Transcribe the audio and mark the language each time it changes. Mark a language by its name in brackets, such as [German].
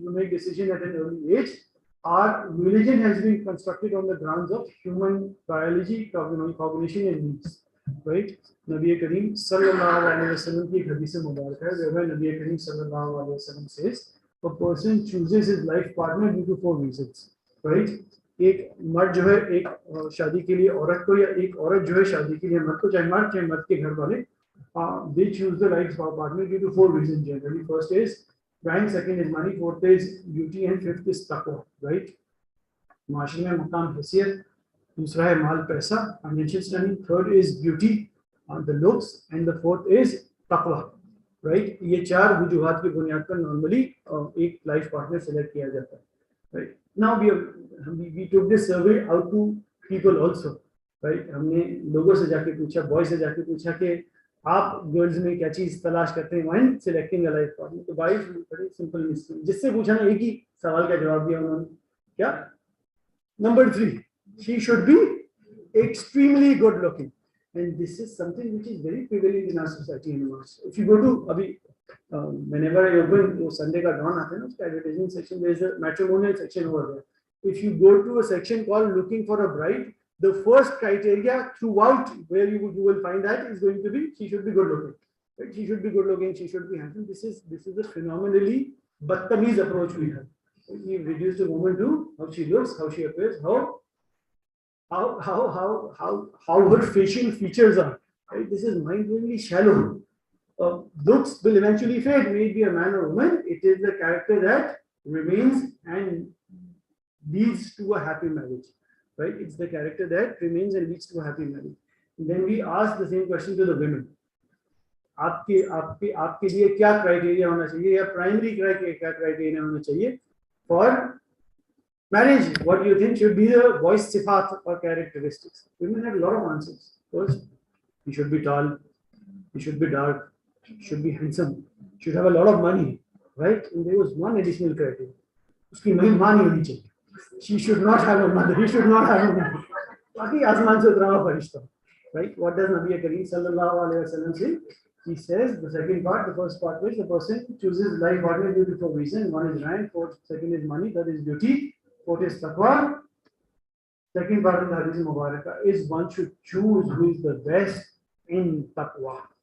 [English] You make decision at an early age. Our religion has been constructed on the grounds of human biology, cognition, and needs. Right? Nabi Kareem sallallahu alaihi wasallam ki hadith mubarak hai, where Nabi Kareem sallallahu alaihi wasallam says, a person chooses his life partner due to 4 reasons. Right? [Hindi] एक मर्द जो है एक शादी के लिए औरत को, या एक औरत जो है शादी के लिए मर्द को, चाहे मर्द के घर वाले, they choose the right partner due to 4 reasons generally. [English] First is prime, second is money, fourth is beauty, and fifth is taqwa, right? माशरे में मकाम हैसियत, दूसरा है माल पैसा, financial standing, third is beauty, the looks, and the fourth is taqwa, right? [Hindi] ये 4 वजूहात की बुनियाद पर नॉर्मली एक लाइफ पार्टनर सेलेक्ट किया जाता है, right? [English] Now we took this survey out to people also, right? [Hindi] हमने लोगों से जाके पूछा, बॉयज से जाके पूछा कि आप गर्ल्स में क्या चीज तलाश करते हैं when selecting a life partner. तो बॉयज बड़े सिंपल, जिससे पूछा ना एक ही सवाल का जवाब दिया उन्होंने, क्या? [English] Number 3, she should be extremely good looking, and this is something which is very prevalent in our society anymore. If you go to अभी whenever I open Sunday का dawn आता है ना, उसका advertising section, there is a matrimonial section over there. If you go to a section called looking for a bride, the first criteria throughout where you will find that is going to be she should be good looking. Right? She should be good looking. She should be handsome. This is a phenomenally बदतमीज approach we have. We reduce a woman to how she looks, how she appears, how her facial features are. Right? This is mind-blowingly shallow. Looks will eventually fade. May it be a man or woman. It is the character that remains and leads to a happy marriage. Right? It's the character that remains and leads to a happy marriage. And then we ask the same question to the women. [Hindi] आपके आपके आपके लिए क्या criteria होना चाहिए या primary क्या criteria होना चाहिए for marriage? [English] What do you think should be the voice sifat or characteristics? Women have a lot of answers. First, he should be tall, he should be dark, should be handsome, should have a lot of money, right? And there was one additional criteria. [Hindi] उसकी मां नहीं होनी चाहिए. [English] She should not have a mother. He should not have a mother. [Hindi] बाकी आसमान से उतरा हुआ फरिश्ता. [English] Right? What does Nabi Kareem sallallahu alaihi wasallam say? He says the second part, the first part, which the person chooses life partner due to four reasons. One is rank, second is money, third is beauty, fourth is taqwa. Second part of the Hadith Mubarakah is one should choose who is the best in taqwa.